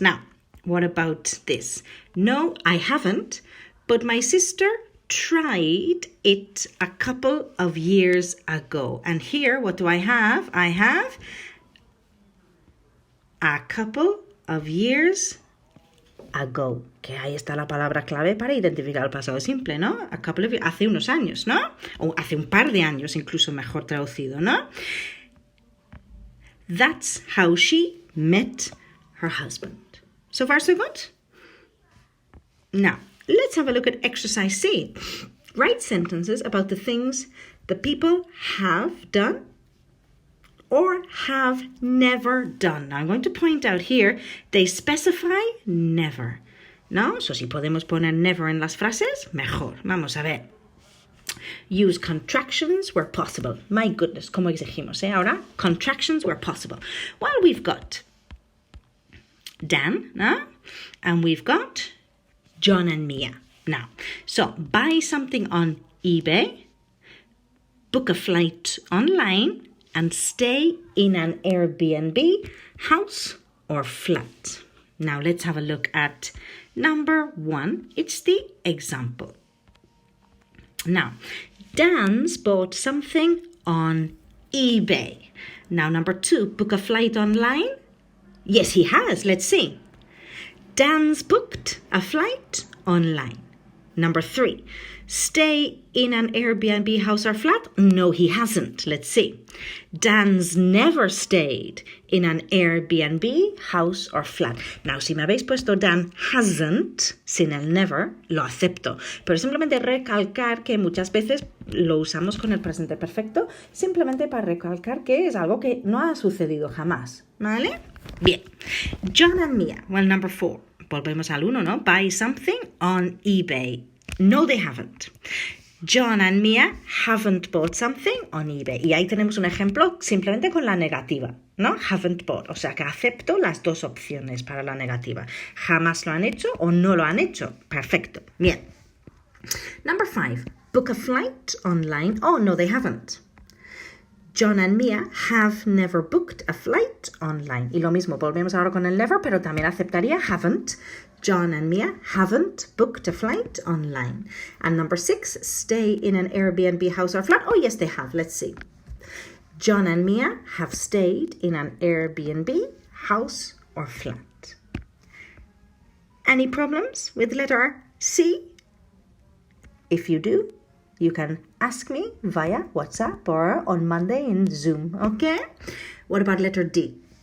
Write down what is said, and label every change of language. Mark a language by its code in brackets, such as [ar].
[en] Now, what about this? No, I haven't, but my sister tried it a couple of years ago. And here, what do I have? I have a couple of years ago. [es] Que ahí está la palabra clave para identificar el pasado simple, ¿no? [en] A couple of years, [es] hace unos años, ¿no? O hace un par de años, incluso mejor traducido, ¿no? [en] That's how she met her husband. So far, so good? Now, let's have a look at exercise C. Write sentences about the things the people have done or have never done. Now, I'm going to point out here, they specify never. [es] ¿No? So, si podemos poner never en las frases, mejor. Vamos a ver. [en] Use contractions where possible. My goodness, [es] como exigimos, ¿eh? [en] Ahora, contractions where possible. Well, we've got Dan, ¿no? And we've got John and Mia. Now, so buy something on eBay, book a flight online, and stay in an Airbnb, house, or flat. Now, let's have a look at number 1. It's the example. Now, Dan's bought something on eBay. Now, number 2, book a flight online. Yes, he has. Let's see. Dan's booked a flight online. Number 3, stay in an Airbnb house or flat? No, he hasn't. Let's see. Dan's never stayed in an Airbnb house or flat. [es] Now, si me habéis puesto [en] Dan hasn't, [es] sin el never, lo acepto. Pero simplemente recalcar que muchas veces lo usamos con el presente perfecto, simplemente para recalcar que es algo que no ha sucedido jamás. ¿Vale? Bien. [en] John and Mia. Well, number 4. [es] Volvemos al 1, ¿no? [en] Buy something on eBay. No, they haven't. John and Mia haven't bought something on eBay. [es] Y ahí tenemos un ejemplo simplemente con la negativa, ¿no? [en] Haven't bought. [es] O sea que acepto las dos opciones para la negativa. Jamás lo han hecho o no lo han hecho. Perfecto. Bien. [en] Number 5. Book a flight online. Oh, no, they haven't. John and Mia have never booked a flight online. [es] Y lo mismo, volvemos ahora con el never, pero también aceptaría haven't. [en] John and Mia haven't booked a flight online. And number 6, stay in an Airbnb house or flat. Oh, yes, they have. Let's see. John and Mia have stayed in an Airbnb house or flat. Any problems with letter C? If you do, you can ask me via WhatsApp or on Monday in Zoom, okay? What about letter D?